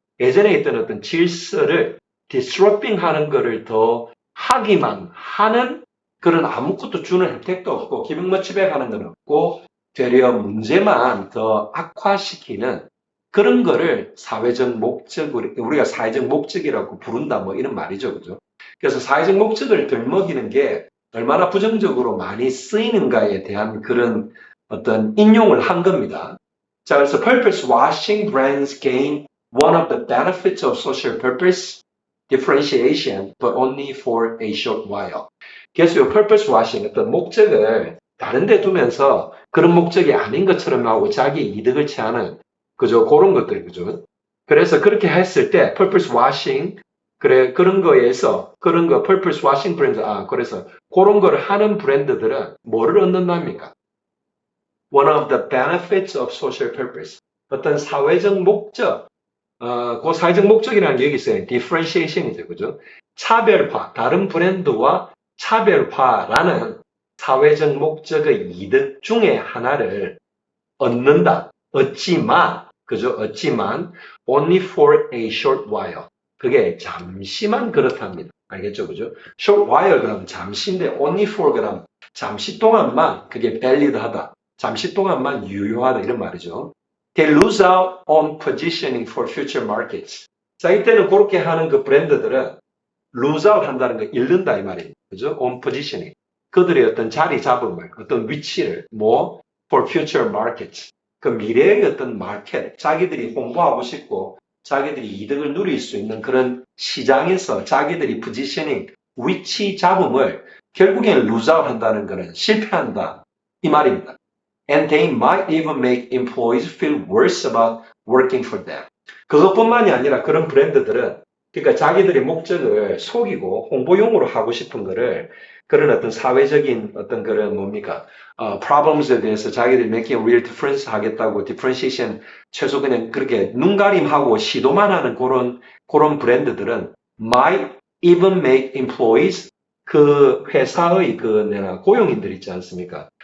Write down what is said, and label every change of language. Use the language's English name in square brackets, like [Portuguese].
[Korean] 예전에 있던 어떤 질서를 disrupting 하는 거를 더 하기만 하는 그런 아무것도 주는 혜택도 없고, 기분 멋지게 하는 건 없고, 되려 문제만 더 악화시키는 그런 거를 사회적 목적으로, 우리가 사회적 목적이라고 부른다, 뭐 이런 말이죠. 그죠? 그래서 사회적 목적을 들먹이는 게 얼마나 부정적으로 많이 쓰이는가에 대한 그런 어떤 인용을 한 겁니다. 자, 그래서 [English] purpose washing brands gain one of the benefits of social purpose differentiation, but only for a short while. [Korean] 그래서 이 purpose washing, 어떤 목적을 다른 데 두면서 그런 목적이 아닌 것처럼 하고 자기 이득을 취하는, 그죠? 그런 것들, 그죠? 그래서 그렇게 했을 때 purpose washing, 그래, 그런 거에서, 그런 거, purpose washing 브랜드, 그래서 그런 거를 하는 브랜드들은 뭐를 얻는답니까? [English] One of the benefits of social purpose. [Korean] 어떤 사회적 목적, 그 사회적 목적이라는 게 여기 있어요. differentiation이죠. 그죠? 차별화, 다른 브랜드와 차별화라는 사회적 목적의 이득 중에 하나를 얻는다. 얻지만, 그죠? 얻지만, [English] only for a short while. [Korean] 그게 잠시만 그렇답니다. 알겠죠? 그죠? short while 그럼 잠시인데, [English] only for [Korean] 그럼 잠시 동안만 그게 valid하다. 잠시 동안만 유효하다. 이런 말이죠. [English] They lose out on positioning for future markets. [Korean] 자, 이때는 그렇게 하는 그 브랜드들은 lose out 한다는 거 잃는다 이 말입니다. 그죠? [English] on positioning. [Korean] 그들의 어떤 자리 잡음을, 어떤 위치를, 뭐, [English] for future markets. [Korean] 그 미래의 어떤 마켓, 자기들이 홍보하고 싶고, 자기들이 이득을 누릴 수 있는 그런 시장에서 자기들이 positioning, 위치 잡음을 결국엔 lose out 한다는 것은 실패한다. 이 말입니다. [English] And they might even make employees feel worse about working for them. [Korean] 그것뿐만이 아니라 그런 브랜드들은 그러니까 자기들의 목적을 속이고 홍보용으로 하고 싶은 거를 그런 어떤 사회적인 어떤 그런 뭡니까? problems에 대해서 자기들이 [English] making a real difference [Korean] 하겠다고 differentiation 최소 그냥 그렇게 눈가림하고 시도만 하는 그런 브랜드들은 [English] might even make employees [Korean] 그 회사의 고용인들 있지 않습니까?